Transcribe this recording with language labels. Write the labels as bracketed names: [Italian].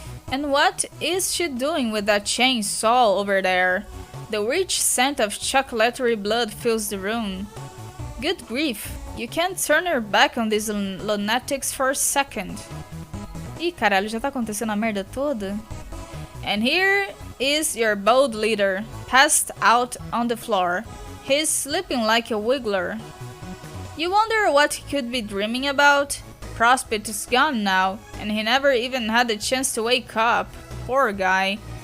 [English] And what is she doing with that chainsaw over there? The rich scent of chocolatory blood fills the room. Good grief, you can't turn your back on these lunatics for a second. [Portuguese] Ih, caralho, já tá acontecendo a merda toda? [English] And here is your bold leader, passed out on the floor. He's sleeping like a wiggler. You wonder what he could be dreaming about? Prospect is gone now, and he never even had the chance to wake up. Poor guy.